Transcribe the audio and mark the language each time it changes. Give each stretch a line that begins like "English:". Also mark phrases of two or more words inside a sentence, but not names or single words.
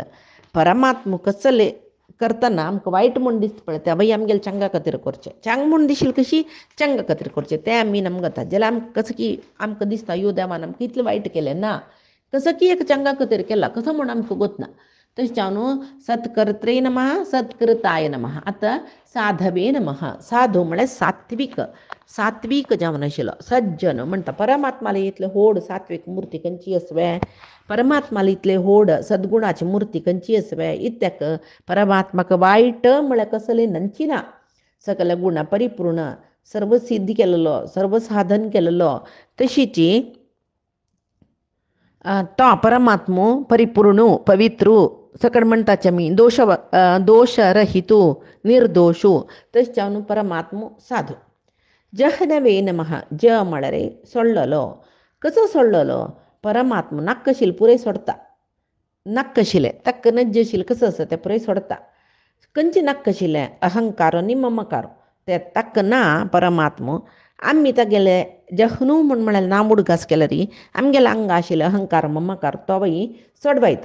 Konkani: परमात्मा कसलें करतना आमकां वायट म्हूण दिसता पळय तें बाई आमगेलें चांगा खातीर करचें. चांग म्हूण दिशील कशी चांगा खातीर करचें तें आमी आमकां जाता. जाल्यार आमकां कसं की आमकां दिसता यो देवान आमकां इतलें वायट केलें ना, कसं की एक चांगा खातीर केलां कसं म्हूण आमकां गोतना. तशें हांव न्हू
Sanskrit: सत्कर्त्रे नमः, सत्कृताय नमः.
Konkani: आतां
Sanskrit: साधवे नमः.
Konkani: साधू म्हळ्यार सात्वीक, सात्वीक जावन आशिल्लो सज्जन म्हणटा. परमात्माला इतले व्हड सात्वीक मुर्ती खंयची आसवे, परमात्माला इतले व्हड सद्गुणाची मुर्ती खंयची आसवे. इत्याक परमात्माक वायट म्हळ्यार कसलें नंची ना. सकल गुण परिपूर्ण, सर्व सिद्धी केलेलो, सर्व साधन केलेलो. तशीची तो परमात्मो परिपूर्ण पवित्र सकड म्हणटाचे आमी
Sanskrit: दोषरहितो निर्दोषो.
Konkani: तशें हांव परमात्मो साधू.
Sanskrit: जहनवे नमः.
Konkani: ज म्हळ्यार सोडलेलो. कसो सोडलेलो? परमात्मा नाक्कशील पुरे सोडता. नाक्कशिलें ताका नज्जशील कसो आसा तें पुरे सोडता. खंयचें नाक्कशिलें? अहंकारो आनी ममकारो तें ताका ना परमात्मा. आमी तागेले जहनू म्हळ्यार नाम उडगास केल्यार आमगेले हांगा आशिल्ले अहंकार ममकार तो बाई सोडवायता.